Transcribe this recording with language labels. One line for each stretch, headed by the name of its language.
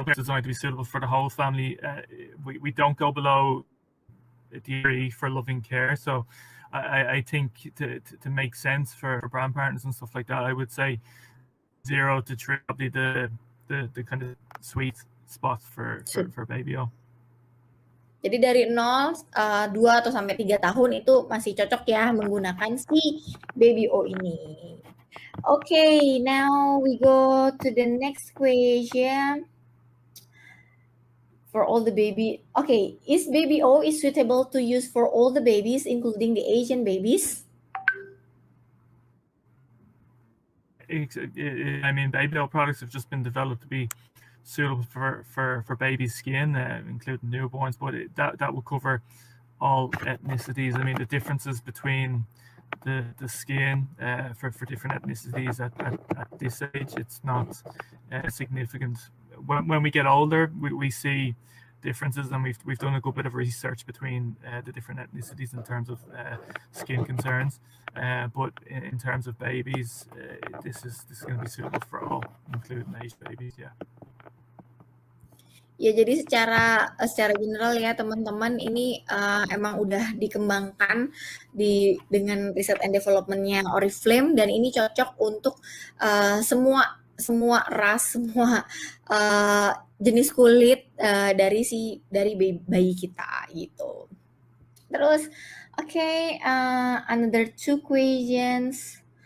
English: It's designed to be suitable for the whole family. We don't go below the for loving care. So I think to make sense for grandparents and stuff like that, I would say 0 to 3 probably the kind of sweet spot for baby O.
Indonesian: Jadi dari 0, 2 atau sampai 3 tahun itu masih cocok ya menggunakan si baby O ini.
English: Okay, now we go to the next question. For all the baby, okay, is baby O is suitable to use for all the babies, including the Asian babies? I mean, baby O products have just been developed to be suitable for baby skin, including newborns, but that will cover all ethnicities. I mean, the differences between the skin for different ethnicities at this age, it's not significant. When we get older, we see differences, and we've done a good bit of research between the different ethnicities in terms of skin concerns. But in terms of babies, this is going to be suitable for all, including Asian babies. Yeah.
Indonesian: Ya, jadi secara general ya teman-teman, ini emang udah dikembangkan dengan riset and development-nya Oriflame, dan ini cocok untuk semua ras, semua jenis kulit dari bayi kita gitu.
English: Terus, okay, another 2 questions.